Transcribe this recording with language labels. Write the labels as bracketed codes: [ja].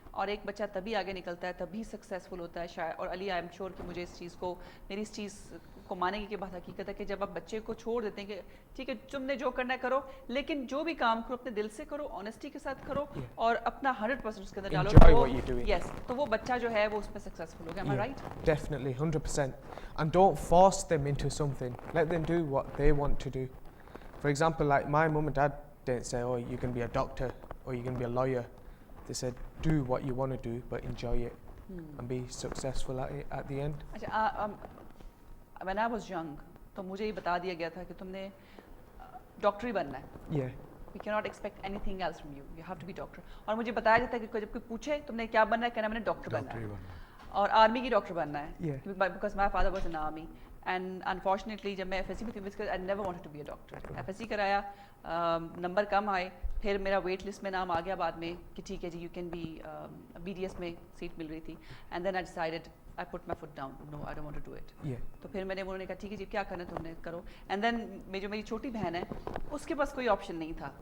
[hi] और एक बच्चा तभी आगे निकलता है, तभी सक्सेसफुल होता है शायद. और अली, [en] I am sure [hi] कि मुझे इस चीज़ को, मेरी इस चीज़ को मानेगी कि बात हकीकत है कि जब आप बच्चे को छोड़ देते हैं कि ठीक है तुमने जो करना है करो, लेकिन जो भी काम करो अपने दिल से करो, ऑनेस्टी के साथ करो और अपना 100% उसके अंदर डालो. [en] Enjoy what you're doing. [hi] Yes, तो वो बच्चा जो है वो उसमें सक्सेसफुल होगा. [en] Am I right? Definitely, 100%. And don't force them into something. Let them do what they want to do. For example, like my mum and dad didn't say, oh, you can be a doctor or you can be a lawyer. They said, do what you want to do, but enjoy it and be successful at it at the end. [hi] अच्छा, [en] when I was young, [hi] तो मुझे ये बता दिया गया था कि तुमने डॉक्टर ही बनना है. [en] Yeah. We cannot expect anything else from you. You have to be doctor. [hi] और मुझे बताया जाता है कि जब कोई पूछे तुमने क्या बनना है, कहना मैंने डॉक्टर बनना है और आर्मी की डॉक्टर बनना है. [en] Yeah. Because my father was in army. And unfortunately [hi] जब मैं FSC में थी, [en] I never wanted to be a doctor. [hi] FSC कराया, नंबर कम आए, फिर मेरा वेट लिस्ट में नाम आ गया बाद में कि ठीक है जी, [en] you can be [hi] BDS में सीट मिल रही थी. [en] And then I decided, I put my foot down, no I don't want to do it. [hi] तो फिर उन्होंने कहा ठीक है जी, क्या करना है तुमने करो. [en] and then [hi] मेरी छोटी बहन है, उसके पास कोई ऑप्शन नहीं था.